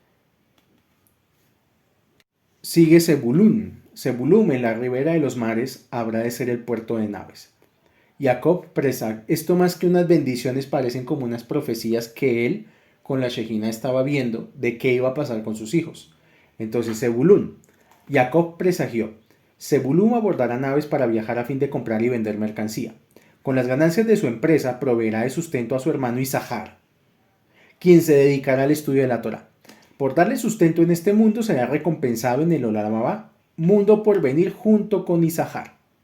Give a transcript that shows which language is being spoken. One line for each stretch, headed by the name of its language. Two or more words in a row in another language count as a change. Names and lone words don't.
Spanish: Sigue Zebulún. Zebulún, en la ribera de los mares, habrá de ser el puerto de naves. Jacob presag. Esto más que unas bendiciones parecen como unas profecías que él con la Shejina estaba viendo de qué iba a pasar con sus hijos. Entonces Zebulún. Jacob presagió. Zebulún abordará naves para viajar a fin de comprar y vender mercancía. Con las ganancias de su empresa proveerá de sustento a su hermano Isahar, quien se dedicará al estudio de la Torá. Por darle sustento en este mundo será recompensado en el
Hebrew: עולם הבא,
Spanish: mundo por venir junto con Isahar.